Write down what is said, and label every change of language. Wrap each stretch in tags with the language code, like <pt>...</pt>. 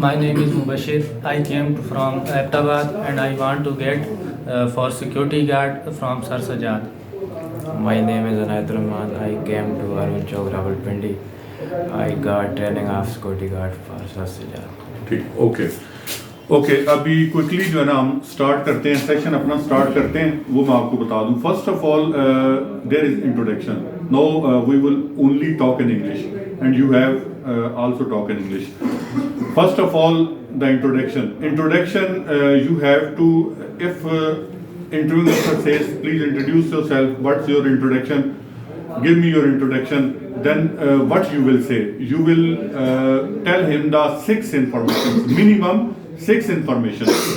<en>My name is Mubashir. I came from Ahmedabad and I want to get for security guard from Sir Sajad. My name is Anayat Rahman. I came to Arvind Chowk Rawalpindi. I got training of security guard for Sir Sajad.</en> <hi>ठीक, okay. अभी quickly जो है ना हम start करते हैं, session अपना start करते हैं, वो मैं आपको बता दूं।</hi> <en>First of all there is introduction. No we will only talk in English and you have also talk in English. First of all the introduction you have to, if interviewing officer says please introduce yourself, what's your introduction, give me your introduction, then what you will say, you will tell him the 6 information, minimum 6 information.</en>